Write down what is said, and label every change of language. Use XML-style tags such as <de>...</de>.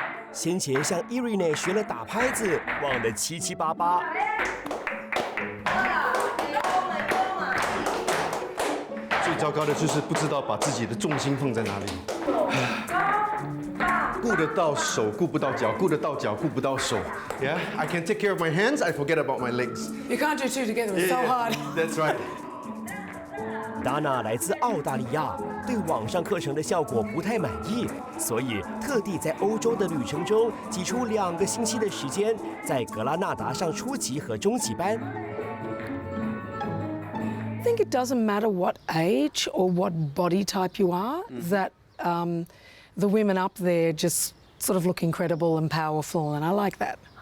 <zh>先前向 Irene 学了打拍子，忘得七七八八。最糟糕的就是不知道把自己的重心放在哪里。顾得到手，顾不到脚；顾得到脚，顾不到手。</zh> <en>Yeah, I can take care of my hands. I forget about my legs. You can't do two together. It's so hard. That's right.</en> <zh>达娜来自澳大利亚，对网上课程的效果不太满意，所以特地在欧洲的旅程中挤出2个星期的时间，在格拉纳达上初级和中级班。</zh> <en>I think it doesn't matter what age or what body type you are, that the women up there just sort of look incredible and powerful, and I like that.</en>